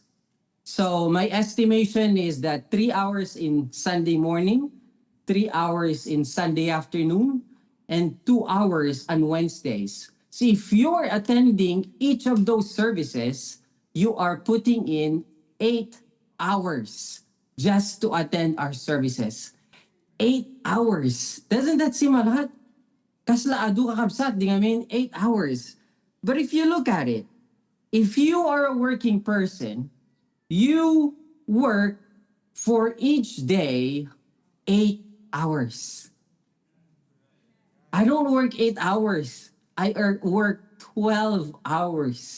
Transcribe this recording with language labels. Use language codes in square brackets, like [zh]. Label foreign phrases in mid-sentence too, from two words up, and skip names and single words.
[en] So my estimation is that 3 hours in Sunday morning, 3 hours in Sunday afternoon, and 2 hours on Wednesdays. So if you're attending each of those services, you are putting in 8 hours just to attend our services. 8 hours. Doesn't that seem a lot? [ilo] Kaslaado kakabsat, di nga [en] mean 8 hours. But if you look at it, if you are a working person, you work for each day 8 hours. I don't work 8 hours. I work 12 hours.